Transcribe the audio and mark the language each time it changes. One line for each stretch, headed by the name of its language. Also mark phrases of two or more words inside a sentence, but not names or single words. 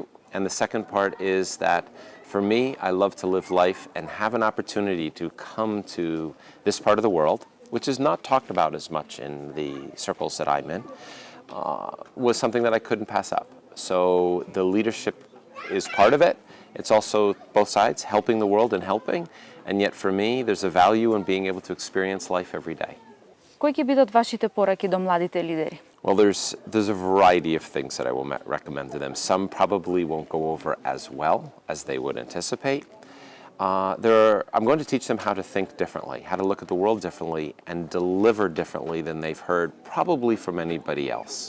English: And the second part is that for me, I love to live life and have an opportunity to come to this part of the world, which is not talked about as much in the circles that I'm in, was something that I couldn't pass up. So the leadership is part of it. It's also both sides, helping the world and helping. And yet for me, there's a value in being able to experience life every day.
Macedonian: Кои ќе бидат вашите пораки до младите лидери?
English: Well, there's a variety of things that I will recommend to them. Some probably won't go over as well as they would anticipate. I'm going to teach them how to think differently, how to look at the world differently, and deliver differently than they've heard probably from anybody else.